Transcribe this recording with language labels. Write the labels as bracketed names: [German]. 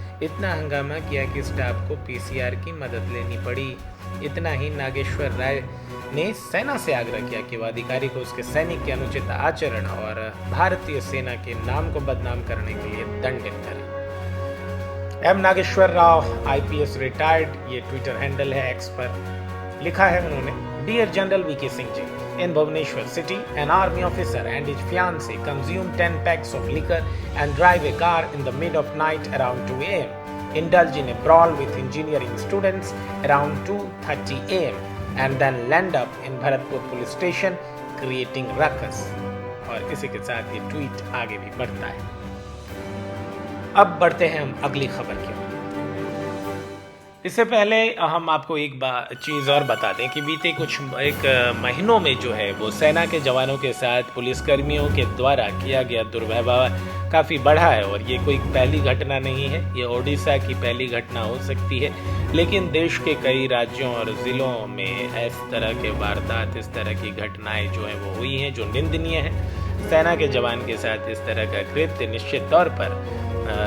[Hindi] इतना हंगामा किया कि स्टाफ को पीसीआर की मदद लेनी पड़ी। इतना ही नागेश्वर राय ने सेना से आग्रह किया कि वह अधिकारी को उसके सैनिक के अनुचित आचरण और भारतीय सेना के नाम को बदनाम करने के लिए दंडित करें। M Nageshwar Rao IPS retired, ये ट्विटर हैंडल है, एक्स पर लिखा है उन्होंने, dear general VK Singh ji, [English] in Bhubaneswar city, an army officer and his fiancée consumed 10 packs of liquor and drive a car in the mid of night around 2 a.m. Indulge in a brawl with engineering students around 2:30 a.m. and then land up in Bharatpur police station creating ruckus. [Hindi] और इसी के साथ ये tweet आगे भी बढ़ता है। अब बढ़ते हैं हम अगली खबर की। इससे पहले हम आपको एक चीज़ और बता दें कि बीते कुछ महीनों में जो है वो सेना के जवानों के साथ पुलिसकर्मियों के द्वारा किया गया दुर्व्यवहार काफ़ी बढ़ा है और ये कोई पहली घटना नहीं है, ये ओडिशा की पहली घटना हो सकती है, लेकिन देश के कई राज्यों और ज़िलों में इस तरह के वारदात, इस तरह की घटनाएं जो हैं वो हुई हैं जो निंदनीय है। सेना के जवान के साथ इस तरह का कृत्य निश्चित तौर पर